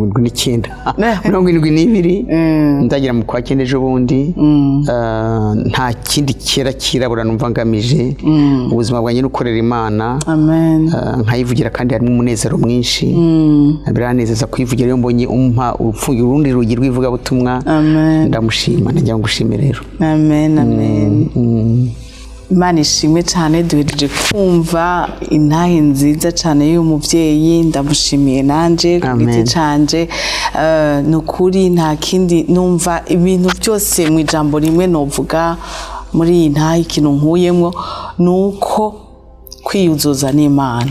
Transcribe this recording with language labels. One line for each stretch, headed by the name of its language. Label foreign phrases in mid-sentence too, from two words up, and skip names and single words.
Rundi: 72 ndagira mu kwa 9 ejo bundi nta kindi kirabura numva ngamije ubuzima bwanjye n'ukorera Imana nkayivugira kandi harimo umunezero mwinshi biranezeza kwivugira iyo mbonye umpa ufungira urundi rugi rw'ivuga butumwa ndamushima ndagira ngo ushime rero amen Imana ishimwe cyane duhereje kumva intahe nziza cyane y'umuvyeyi ndamushimiye nanje kubiti canje nukuri nta kindi numva ibintu byose mu ijambo rimwe novuga muri iyi ntahe ikintu nkuyemwo nuko kwiyuzuza n'Imana.